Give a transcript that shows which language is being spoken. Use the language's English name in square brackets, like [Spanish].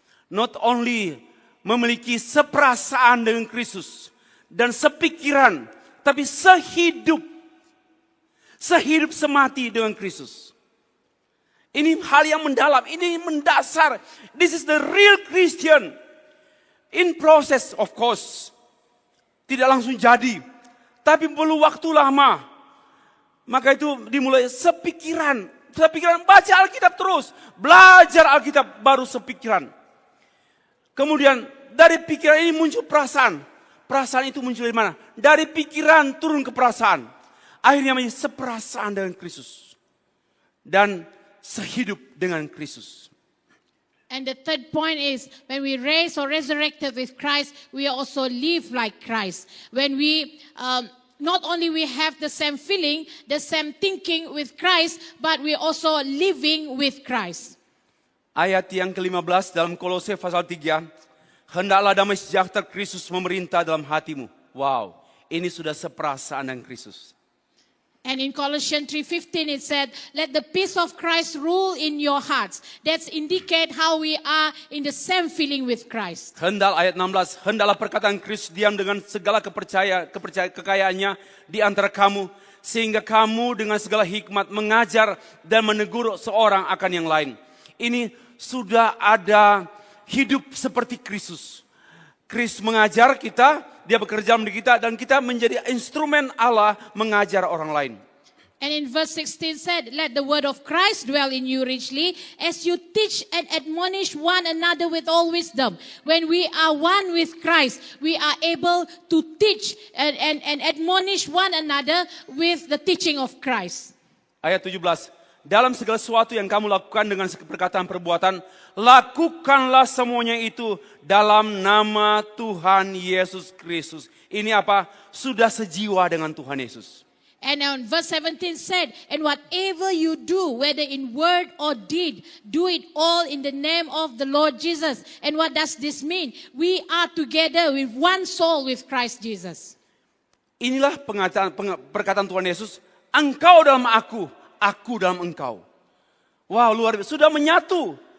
[English] Not only [Indonesian] memiliki seperasaan dengan Kristus dan sepikiran, tapi sehidup semati dengan Kristus. Ini hal yang mendalam, ini mendasar. [English] This is the real Christian. In process, of course. [Indonesian] Tidak langsung jadi, tapi perlu waktu lama. Maka itu dimulai sepikiran, baca Alkitab terus, belajar Alkitab baru sepikiran. Kemudian dari pikiran ini muncul perasaan. Perasaan itu muncul dari mana? Dari pikiran turun ke perasaan. Akhirnya menjadi seperasaan dengan Kristus. Dan sehidup dengan Kristus. [English] And the third point is, when we raise or resurrected with Christ, we also live like Christ. When we, not only we have the same feeling, the same thinking with Christ, but we also living with Christ. [Indonesian] Ayat yang ke-15 dalam Kolose pasal 3. Hendaklah damai sejahtera Kristus memerintah dalam hatimu. Wow, ini sudah seperasaan dengan Kristus. [English] And in Colossians 3:15 it said, let the peace of Christ rule in your hearts. That's indicate how we are in the same feeling with Christ. [Indonesian] Ayat 16, hendaklah perkataan Kristus diam dengan segala kekayaannya di antara kamu, sehingga kamu dengan segala hikmat mengajar dan menegur seorang akan yang lain. Ini sudah ada hidup seperti Kristus. Kristus mengajar kita, dia bekerja menjadi kita, dan kita menjadi instrumen Allah mengajar orang lain. [English] And in verse 16 said, let the word of Christ dwell in you richly, as you teach and admonish one another with all wisdom. When we are one with Christ, we are able to teach and admonish one another with the teaching of Christ. [Indonesian] Ayat 17. Dalam segala sesuatu yang kamu lakukan dengan perkataan perbuatan, lakukanlah semuanya itu dalam nama Tuhan Yesus Kristus. Ini apa? Sudah sejiwa dengan Tuhan Yesus. [English] And on verse 17 said, and whatever you do, whether in word or deed, do it all in the name of the Lord Jesus. And what does this mean? We are together with one soul with Christ Jesus. [Indonesian] Inilah perkataan Tuhan Yesus, engkau dalam aku dalam engkau. Wow, luar biasa. Sudah menyatu.